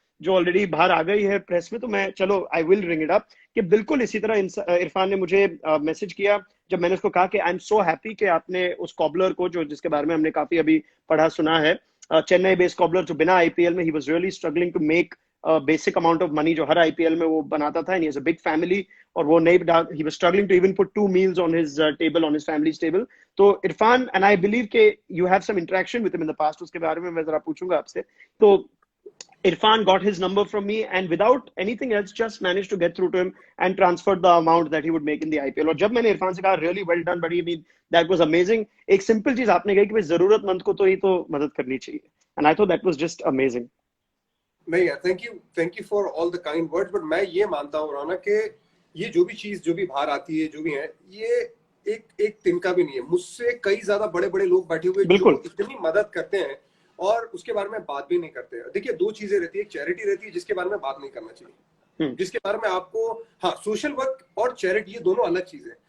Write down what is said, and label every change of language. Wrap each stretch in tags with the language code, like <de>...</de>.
<hi>जो ऑलरेडी बाहर आ गई है प्रेस में, तो मैं चलो</hi> <en>I will ring it up,</en> <hi>कि बिल्कुल इसी तरह इरफान ने मुझे मैसेज किया जब मैंने उसको कहा कि</hi> <en>I am so happy</en> <hi>कि आपने उस कॉबलर को, जो जिसके बारे में हमने काफी अभी पढ़ा सुना है, चेन्नई बेस्ड कॉबलर, जो बिना आईपीएल में he</hi> <en>was really struggling to make basic amount of money</en> <hi>जो हर आईपीएल में वो बनाता था,</hi> <en>and he has a big family,</en> <hi>और वो नहीं,</hi> <en>He was struggling to even put 2 meals on his table, on his families table. तो Irfan, and I believe के you have some interaction with him in the past,</en> <hi>उसके बारे में मैं जरा पूछूंगा आपसे।</hi> <en>तो Irfan got his number from me, and without anything else, just managed to get through to him and transferred the amount that he would make in the IPL.</en> <hi>और जब मैंने इरफान से कहा</hi> <en>really well done buddy, I mean that was amazing,</en> <hi>एक simple चीज आपने कही कि भाई जरूरतमंद को तो ही तो मदद करनी चाहिए,</hi> <en>and I thought that was just amazing.</en> <hi>नहीं यार,</hi> <en>Thank you for all the kind words.</en> <hi>But मैं ये मानता हूँ रौनक कि ये जो भी चीज जो भी बाहर आती है, जो भी है, ये एक तिनका भी नहीं है। मुझसे कई ज्यादा बड़े बड़े लोग बैठे हुए जो बिल्कुल इतनी मदद करते हैं और उसके बारे में बात भी नहीं करते। देखिए, 2 चीजें रहती है, एक चैरिटी रहती है जिसके बारे में बात नहीं करना चाहिए, जिसके बारे में आपको, हाँ, सोशल वर्क और चैरिटी ये दोनों अलग चीजें।</hi>